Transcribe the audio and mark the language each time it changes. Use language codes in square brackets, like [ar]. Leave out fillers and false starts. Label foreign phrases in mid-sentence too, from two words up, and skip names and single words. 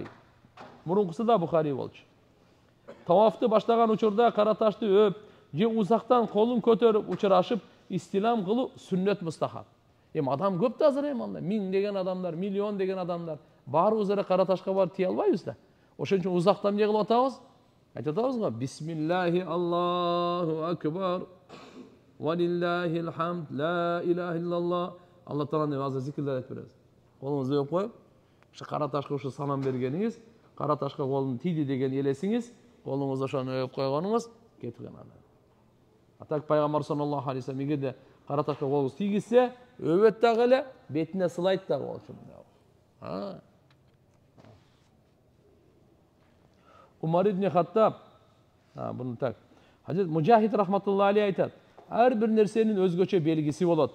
[ky] Мурункусы да Бухари болчу. Тавафты баштаган учурда кара ташты өп, же узактан колун көтөрүп учурашып истилам кылуу сүннөт мустахаб. Эми адам көп да азыр эми анда миңдеген адамдар, миллион деген адамдар баарыбыз эле кара ташка барып тие албайбыз да. Ошон үчүн узактан эмне кылып атабыз? Айтып атабыз го: [ar] "بسم الله الله أكبر. ولله الحمد. لا إله إلا الله." [ky] Алла тааланы азыр зикирлер айтып беребиз. Колуңузду өп коюп, ошо кара ташка ушу салам бергениңиз, кара ташка колун тийди деген элесиңиз, колуңузду ошону өп койгонуңуз кеткен ана. Атак пайгамбар [ar] صلى الله عليه وسلم [ky] эгерде кара ташка колуңуз тийгизсе, өбөт дагы эле, бетине сылайт дагы болчу. Умар ибн Хаттаб, буну так. Хазрет Мужахид [ar] رحمة الله عليه [ky] айтат: "Ар бир нерсенин өзгөчө белгиси болот.